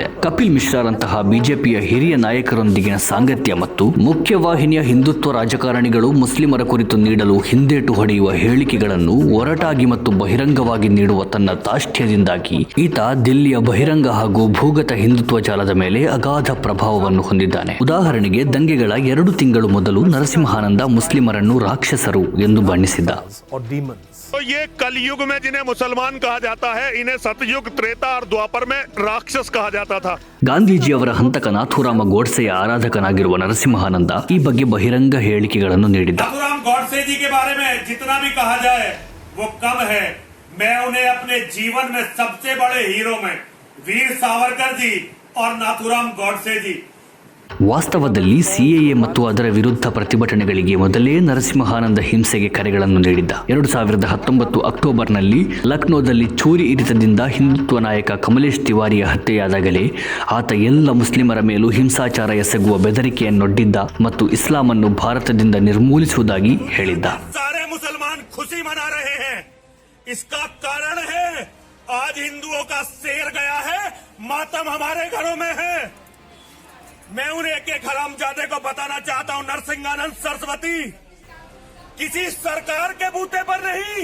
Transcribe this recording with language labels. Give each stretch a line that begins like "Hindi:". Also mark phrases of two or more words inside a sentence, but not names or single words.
Kannada: ಕಪಿಲ್ ಮಿಶ್ರಾರಂತಹ ಬಿಜೆಪಿಯ ಹಿರಿಯ ನಾಯಕರೊಂದಿಗಿನ ಸಾಂಗತ್ಯ ಮತ್ತು ಮುಖ್ಯವಾಹಿನಿಯ ಹಿಂದುತ್ವ ರಾಜಕಾರಣಿಗಳು ಮುಸ್ಲಿಮರ ಕುರಿತು ನೀಡಲು ಹಿಂದೇಟು ಹೊಡೆಯುವ ಹೇಳಿಕೆಗಳನ್ನು ಒರಟಾಗಿ ಮತ್ತು ಬಹಿರಂಗವಾಗಿ ನೀಡುವ ತನ್ನ ದಾಷ್ಟ್ಯದಿಂದಾಗಿ ಈತ ದಿಲ್ಲಿಯ ಬಹಿರಂಗ ಹಾಗೂ ಭೂಗತ ಹಿಂದುತ್ವ ಜಾಲದ ಮೇಲೆ ಅಗಾಧ ಪ್ರಭಾವವನ್ನು ಹೊಂದಿದ್ದಾನೆ. ಉದಾಹರಣೆಗೆ, ದಂಗೆಗಳ 2 ತಿಂಗಳು ಮೊದಲು ನರಸಿಂಹಾನಂದ ಮುಸ್ಲಿಮರನ್ನು ರಾಕ್ಷಸರು ಎಂದು ಬಣ್ಣಿಸಿದ್ದ.
Hindi: तो ये कलयुग में जिन्हें मुसलमान कहा जाता है, इन्हें सतयुग, त्रेता और द्वापर में राक्षस कहा जाता था.
Kannada: ಗಾಂಧೀಜಿಯವರ ಹಂತಕ ನಾಥೂರಾಮ ಗೋಡ್ಸೆಯ ಆರಾಧಕನಾಗಿರುವ ನರಸಿಂಹಾನಂದ ಈ ಬಗ್ಗೆ ಬಹಿರಂಗ ಹೇಳಿಕೆಗಳನ್ನು ನೀಡಿದ್ದ.
Hindi: नाथूराम गोडसे जी के बारे में जितना भी कहा जाए वो कम है. मैं उन्हें अपने जीवन में सबसे बड़े हीरो में वीर सावरकर जी और नाथूराम गोडसे जी.
Kannada: ವಾಸ್ತವದಲ್ಲಿ ಸಿಎಎ ಮತ್ತು ಅದರ ವಿರುದ್ಧ ಪ್ರತಿಭಟನೆಗಳಿಗೆ ಮೊದಲೇ ನರಸಿಂಹಾನಂದ ಹಿಂಸೆಗೆ ಕರೆಗಳನ್ನು ನೀಡಿದ್ದ. 2019 ಅಕ್ಟೋಬರ್ನಲ್ಲಿ ಲಕ್ನೋದಲ್ಲಿ ಚೂರಿ ಇರಿತದಿಂದ ಹಿಂದುತ್ವ ನಾಯಕ ಕಮಲೇಶ್ ತಿವಾರಿಯ ಹತ್ಯೆಯಾದಾಗಲೇ ಆತ ಎಲ್ಲ ಮುಸ್ಲಿಮರ ಮೇಲೂ ಹಿಂಸಾಚಾರ ಎಸಗುವ ಬೆದರಿಕೆಯನ್ನೊಡ್ಡಿದ್ದ ಮತ್ತು ಇಸ್ಲಾಮನ್ನು ಭಾರತದಿಂದ ನಿರ್ಮೂಲಿಸುವುದಾಗಿ ಹೇಳಿದ್ದ.
Hindi: सारे मुसलमान खुशी मना रहे हैं. इसका कारण है आज हिंदुओं का शेर गया है, मातम हमारे घरों में है. मैं उन एक हरामजादे को बताना चाहता हूं, नरसिंहानंद सरस्वती किसी सरकार के बूते पर नहीं,